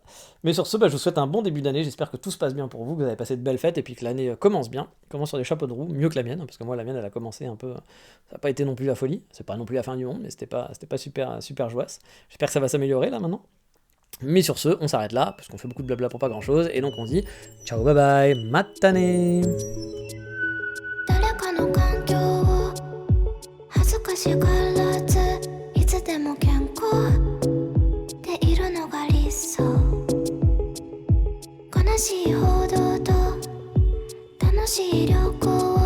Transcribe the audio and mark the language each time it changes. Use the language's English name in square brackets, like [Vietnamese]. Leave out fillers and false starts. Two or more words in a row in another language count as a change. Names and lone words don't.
[French] Mais sur ce, je vous souhaite un bon début d'année. J'espère que tout se passe bien pour vous, que vous avez passé de belles fêtes et puis que l'année commence bien. Commence sur des chapeaux de roue, mieux que la mienne, parce que moi la mienne elle a commencé un peu. Ça n'a pas été non plus la folie. C'est pas non plus la fin du monde, mais c'était pas super joyeux. J'espère que ça va s'améliorer là maintenant. Mais sur ce, on s'arrête là, parce qu'on fait beaucoup de blabla pour pas grand chose. Et donc on dit ciao, [English] bye bye, [Japanese] matane! 誰かの環境を恥ずかしがらずいつでも健康でいるのが理想悲しい報道と楽しい旅行